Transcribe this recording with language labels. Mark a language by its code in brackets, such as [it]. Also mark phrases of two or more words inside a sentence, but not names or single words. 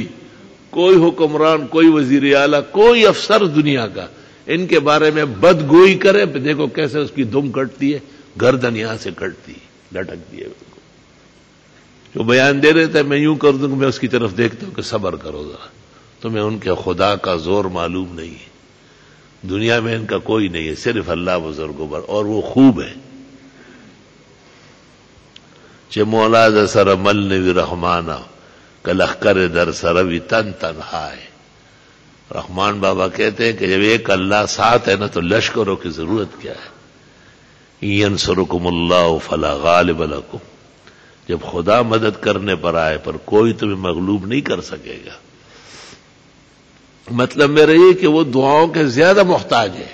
[ur] کوئی حکمران، کوئی وزیر اعلیٰ، کوئی افسر دنیا کا ان کے بارے میں بدگوئی کرے، دیکھو کیسے اس کی دم کٹتی ہے، گردن یہاں سے کٹتی ہے، لٹکتی ہے. جو بیان دے رہے تھے میں یوں کر دوں، میں اس کی طرف دیکھتا ہوں کہ صبر کرو ذرا. تمہیں ان کے خدا کا زور معلوم نہیں ہے. دنیا میں ان کا کوئی نہیں ہے، صرف اللہ بزرگوں، اور وہ خوب ہے. [ps] چه مولا ز سر مل نوی رحمانا کلخکر در سروی تن تنہائے. [ur] رحمان بابا کہتے ہیں کہ جب ایک اللہ ساتھ ہے نا تو لشکروں کی ضرورت کیا ہے. [ar] ینصرکم اللہ فلا غالب لکم. [ur] جب خدا مدد کرنے پر آئے پر کوئی تمہیں مغلوب نہیں کر سکے گا. مطلب میرا یہ کہ وہ دعاؤں کے زیادہ محتاج ہے.